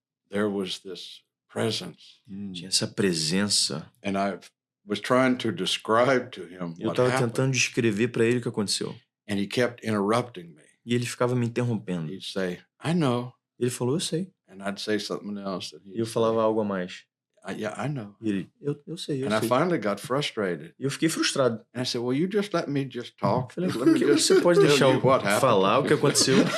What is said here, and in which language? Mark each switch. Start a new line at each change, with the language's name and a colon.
English: there was this presence.
Portuguese: Tinha essa presença.
English: And I was trying to describe to him
Portuguese: Eu estava tentando descrever para ele o que aconteceu.
English: And he kept interrupting me.
Portuguese: E ele ficava me interrompendo.
English: He'd say, I know.
Portuguese: Ele falou, eu sei.
English: And I'd say something else.
Portuguese: E eu falava algo a mais.
English: Yeah, I know.
Portuguese: E ele, eu sei.
English: And I finally got frustrated.
Portuguese: E eu fiquei frustrado.
English: And I said, well, you just let me just talk.
Portuguese: Falei, por que você pode deixar eu falar o que aconteceu?